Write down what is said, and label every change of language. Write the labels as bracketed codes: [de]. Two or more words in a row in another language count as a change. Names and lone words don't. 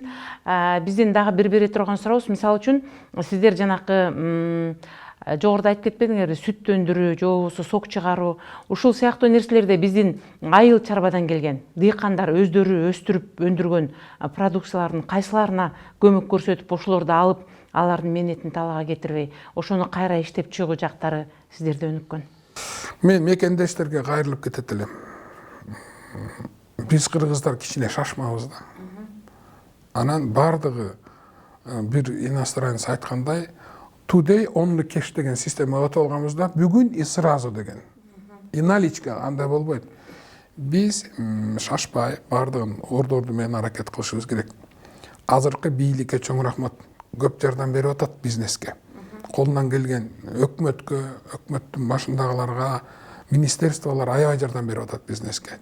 [ky] Биздин дагы бир турган сурообуз, мисалы үчүн сиздер жанакы жогоруда айтып кетпедиңерби, сүт өндүрүү же болбосо сок чыгаруу, ушул сыяктуу нерселерде биздин айыл чарбадан келген дыйкандар өздөрү өстүрүп өндүргөн продукциялардын кайсыларына көмөк көрсөтүп, ошолорду алып, алардын мээнетин талаага кетирбей, ошону кайра иштеп чыгуу жактары сиздерде өнүккөн. Мен мекендештерге кайрылып кетет элем. Биз кыргыздар кичине шашмабыз да. Анан бардыгы бир иностранец айткандай, [en] today only cash [ky] деген система өтүп алганбызда, бүгүн [ru] и сразу [ky] деген. [ru] И наличка [ky] андай болбойт. Биз шашпай бардыгын ордорду менен аракет кылышыбыз керек. Азыркы бийликке чоң рахмат. Көп жардам берип атат бизнеске. Колунан келген өкмөткө, өкмөттүн башындагыларга, министерстволор аябай жардам берип атат бизнеске.